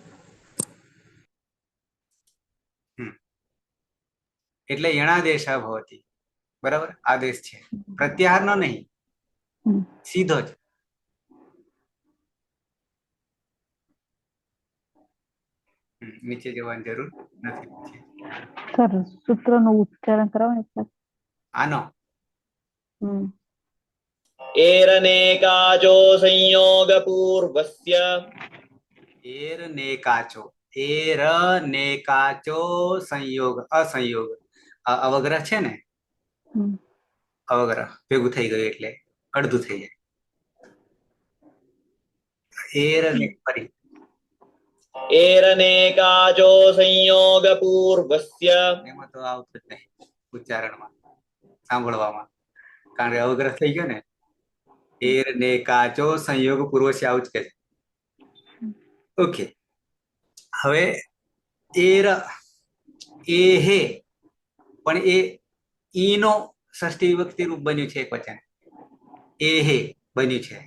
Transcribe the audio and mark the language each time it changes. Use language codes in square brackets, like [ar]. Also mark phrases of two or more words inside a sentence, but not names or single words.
[gu] એટલે [sa] યણાદેશ ભવતી, [gu] બરાબર, આદેશ છે, પ્રત્યાહારનો નહીં, હમ. સીધો જ. નીચે જવાની જરૂર નથી. સર સૂત્રનું ઉચ્ચારણ કરાવો ને એકવાર. આનો હમ. [sa] एरनेकाचो संयोगपूर्वस्य એર ને કાચો, એર ને કાચો સંયોગ [gu] અસંયોગ, અવગ્રહ છે ને, હમ. અવગ્રહ ભેગું થઈ ગયું એટલે અડધું થઈ જાય. એર ને ફરી [sa] एरनेकाचो संयोगपूर्वस्य [gu] એમાં તો આવતું જ નહીં ઉચ્ચારણમાં, સાંભળવામાં, કારણ કે અવગ્રહ થઈ ગયો ને. [sa] એર ને કાચો સંયોગ પૂર્વ [gu] છે, આવું જ કે છે. ઓકે, હવે એર એ હે, પણ એ ઈનો ષષ્ઠી વિભક્તિ રૂપ બન્યું છે એક વચન, એ હે બન્યું છે.